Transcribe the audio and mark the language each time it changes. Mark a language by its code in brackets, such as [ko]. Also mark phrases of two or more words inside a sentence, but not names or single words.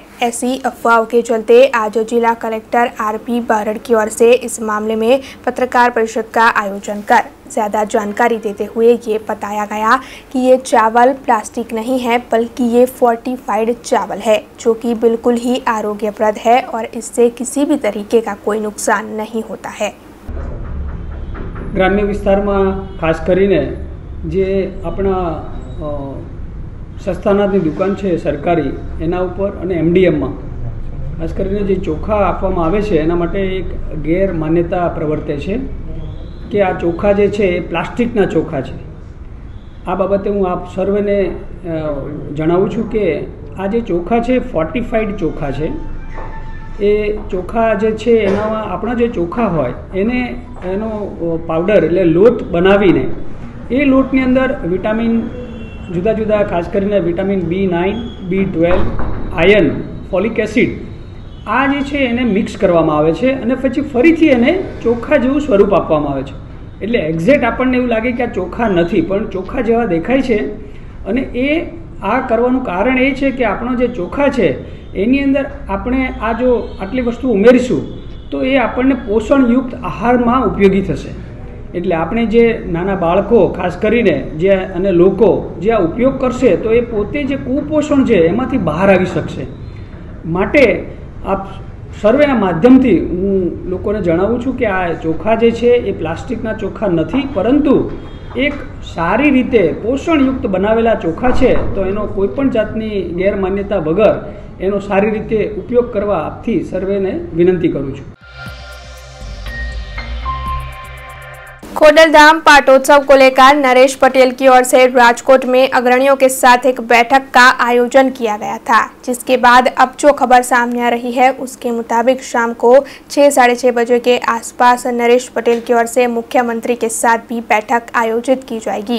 [hi] ऐसी अफवाहों के चलते आज जिला कलेक्टर आरपी बारड़ की ओर से इस मामले में पत्रकार परिषद का आयोजन कर ज़्यादा जानकारी देते हुए ये बताया गया कि ये चावल प्लास्टिक नहीं है बल्कि ये फोर्टिफाइड चावल है जो कि बिल्कुल ही आरोग्यप्रद है और इससे किसी भी तरीके का कोई नुकसान नहीं होता है। [gu] ગ્રામ્ય વિસ્તાર માં ખાસ કરીને જે અપના સસ્તાનાથની દુકાન છે સરકારી એના ઉપર અને એમડીએમ માં ખાસ કરીને જે ચોખા આપવામાં આવે છે એના માટે એક ગેરમાન્યતા પ્રવર્તે છે કે આ ચોખા જે છે પ્લાસ્ટિકના ચોખા છે। આ બાબતે હું આપ સર્વેને જણાવું છું કે આ જે ચોખા છે ફોર્ટિફાઇડ ચોખા છે। એ ચોખા જે છે એનામાં આપણા જે ચોખા હોય એને એનો પાઉડર એટલે લોટ બનાવીને એ લોટની અંદર વિટામિન જુદા જુદા ખાસ કરીને વિટામિન B9, B12, આયર્ન, [en] folic acid [gu] આ જે છે એને મિક્સ કરવામાં આવે છે અને પછી ફરીથી એને ચોખા જેવું સ્વરૂપ આપવામાં આવે છે। એટલે એક્ઝેક્ટ આપણને એવું લાગે કે આ ચોખા નથી પણ ચોખા જેવા દેખાય છે અને એ આ કરવાનું કારણ એ છે કે આપણો જે ચોખા છે એની અંદર આપણે આ જો આટલી વસ્તુ ઉમેરીશું તો એ આપણને પોષણયુક્ત આહારમાં ઉપયોગી થશે। એટલે આપણે જે નાના બાળકો ખાસ કરીને જે અને લોકો જે આ ઉપયોગ કરશે તો એ પોતે જે કુપોષણ છે એમાંથી બહાર આવી શકશે। માટે આપ સર્વેના માધ્યમથી હું લોકોને જણાવું છું કે આ ચોખા જે છે એ પ્લાસ્ટિકના ચોખા નથી પરંતુ એક સારી રીતે પોષણયુક્ત બનાવેલા ચોખા છે। તો એનો કોઈપણ જાતની ગેરમાન્યતા વગર એનો સારી રીતે ઉપયોગ કરવા આપથી સર્વેને વિનંતી કરું છું। [hi] खोडलधाम पाटोत्सव को लेकर नरेश पटेल की ओर से राजकोट में अग्रणियों के साथ एक बैठक का आयोजन किया गया था, जिसके बाद अब जो खबर सामने आ रही है उसके मुताबिक शाम को 6-6:30 बजे के आसपास नरेश पटेल की ओर से मुख्यमंत्री के साथ भी बैठक आयोजित की जाएगी।